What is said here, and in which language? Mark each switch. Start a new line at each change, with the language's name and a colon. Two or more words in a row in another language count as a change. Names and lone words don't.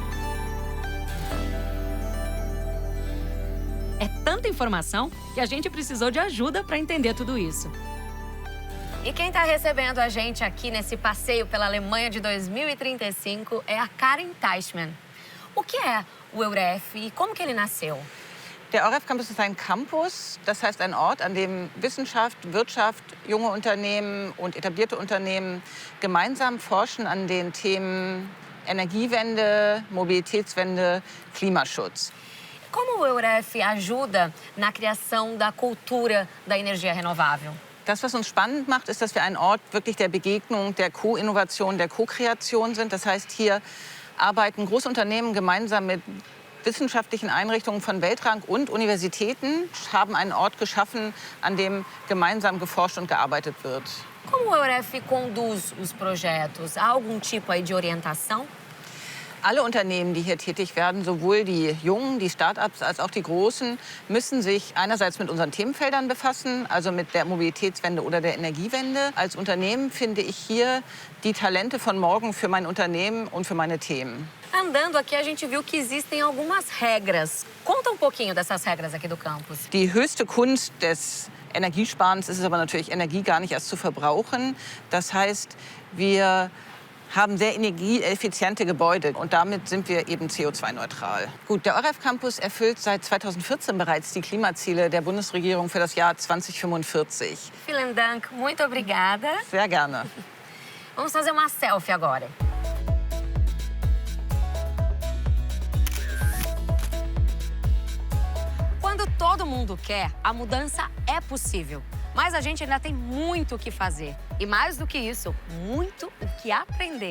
Portuguese: É tanta informação que a gente precisou de ajuda para entender tudo isso. E quem está recebendo a gente aqui nesse passeio pela Alemanha de 2035 é a Karin Teichmann. O que é o Euref e como que ele nasceu?
German: Der Euref Campus ist ein Campus, das heißt ein Ort, an dem Wissenschaft, Wirtschaft, junge Unternehmen und etablierte Unternehmen gemeinsam forschen an den Themen Energiewende, Mobilitätswende, Klimaschutz.
Portuguese: Como o Euref ajuda na criação da cultura da energia renovável?
German: Das, was uns spannend macht, ist, dass wir ein Ort wirklich der Begegnung, der Co-Innovation, der Co-Kreation sind. Das heißt, hier arbeiten Großunternehmen gemeinsam mit wissenschaftlichen Einrichtungen von Weltrang und Universitäten, haben einen Ort geschaffen, an dem gemeinsam geforscht und gearbeitet wird.
Portuguese: Como o Euref conduz os projetos? Há algum tipo aí de orientação?
German: Alle Unternehmen, die hier tätig werden, sowohl die Jungen, die Start-ups als auch die Großen, müssen sich einerseits mit unseren Themenfeldern befassen, also mit der Mobilitätswende oder der Energiewende. Als Unternehmen finde ich hier die Talente von morgen für mein Unternehmen und für meine Themen.
Portuguese: Andando aqui, a gente viu que existem algumas regras. Conta um pouquinho dessas regras aqui do campus.
German: Die höchste Kunst des Energiesparens ist es aber natürlich, Energie gar nicht erst zu verbrauchen. Das heißt, wir haben sehr energieeffiziente Gebäude und damit sind wir eben CO2-neutral. Gut, der Euref Campus erfüllt seit 2014 bereits die Klimaziele der Bundesregierung für das Jahr 2045. Vielen Dank,
Portuguese: muito obrigada.
German: Sehr gerne.
Portuguese: Vamos fazer uma selfie agora. Quando todo mundo quer, a mudança é possível. Mas a gente ainda tem muito o que fazer. E mais do que isso, muito o que aprender.